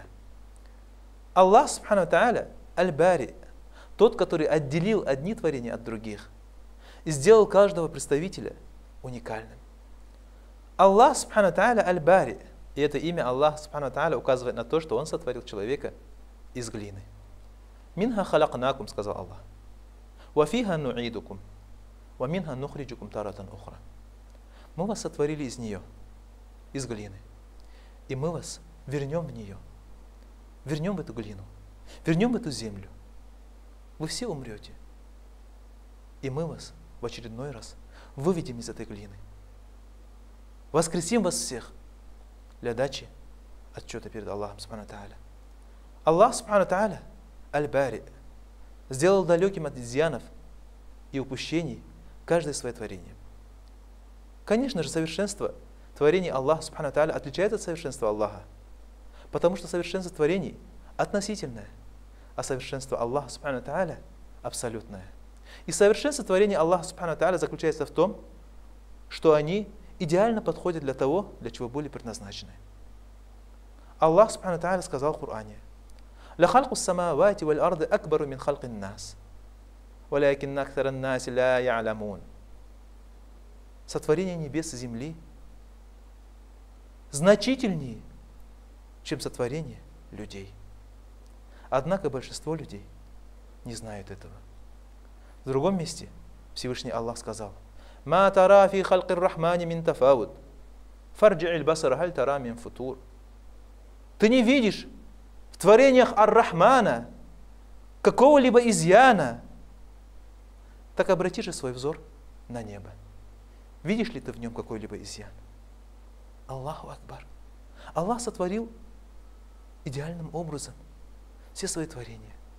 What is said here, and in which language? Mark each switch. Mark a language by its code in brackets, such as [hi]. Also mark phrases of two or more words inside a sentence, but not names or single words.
[ru] Аллах [ar] سبحانه وتعالى [ru] Аль-Бари, тот, который отделил одни творения от других и сделал каждого представителя уникальным. Аллах [ar] سبحانه وتعالى [ru] Аль-Бари, и это имя Аллах [ar] سبحانه وتعالى [ru] указывает на то, что Он сотворил человека из глины. [ar] «منها خلقناكم», [ru] сказал Аллах. [ar] «وفيها نعيدكم ومنها نخرجكم تارة أخرى». [ru] Мы вас сотворили из нее, из глины, и мы вас вернем в нее, вернем в эту глину, вернем в эту землю. Вы все умрете, и мы вас в очередной раз выведем из этой глины. Воскресим вас всех для дачи отчета перед Аллахом [ar] سبحانه وتعالى. [ru] Аллах [ar] سبحانه وتعالى [ru] Аль-Бари сделал далеким от изъянов и упущений каждое свое творение. Конечно же, совершенство творений Аллаха [ar] سبحانه وتعالى [ru] отличается от совершенства Аллаха, потому что совершенство творений относительное, а совершенство Аллаха [ar] سبحانه وتعالى [ru] абсолютное. И совершенство творения Аллаха [ar] سبحانه وتعالى [ru] заключается в том, что они идеально подходят для того, для чего были предназначены. Аллах Субхану ва Тааля сказал в Коране: [ar] «لخلق السماوات والأرض أكبر من خلق الناس ولكن أكثر الناس لا يعلمون». [ru] Сотворение небес и земли значительнее, чем сотворение людей. Однако большинство людей не знают этого. В другом месте Всевышний Аллах сказал: [ar] «ما ترى في خلق الرحمن من تفاوت فارجع البصر هل ترى من فطور». [ru] Ты не видишь в творениях Ар-Рахмана какого-либо изъяна, так обрати же свой взор на небо. Видишь ли ты в нем какой-либо изъян? [ar] الله أكبر. [ru] Аллах сотворил идеальным образом все свои творения.